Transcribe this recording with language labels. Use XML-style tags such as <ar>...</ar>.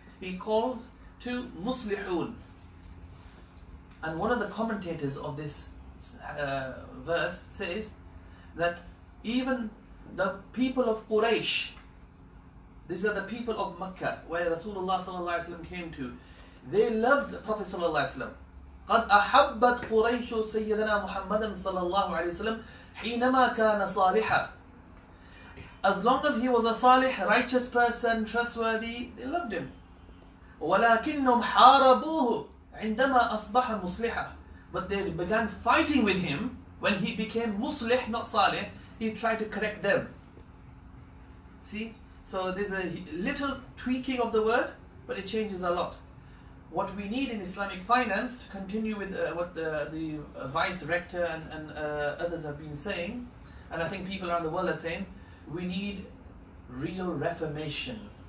<en>He calls to muslihun. And one of the commentators of this verse says that even the people of Quraysh, these are the people of Makkah, where Rasulullah sallallahu alaihi wasallam came to, they loved the Prophet sallallahu alaihi wasallam.</en> <ar>قد أحبت قريش سيدنا محمد صلى الله عليه وسلم حينما كان صالحا.</ar> <en>As long as he was a salih, righteous person, trustworthy, they loved him.</en> <ar>ولكنهم حاربوه عندما أصبح مصلحا.</ar> <en>But they began fighting with him when he became muslih, not salih. He tried to correct them. See? So there's a little tweaking of the word, but it changes a lot. What we need in Islamic finance, to continue with what the Vice Rector and others have been saying, and I think people around the world are saying, we need real reformation.</en>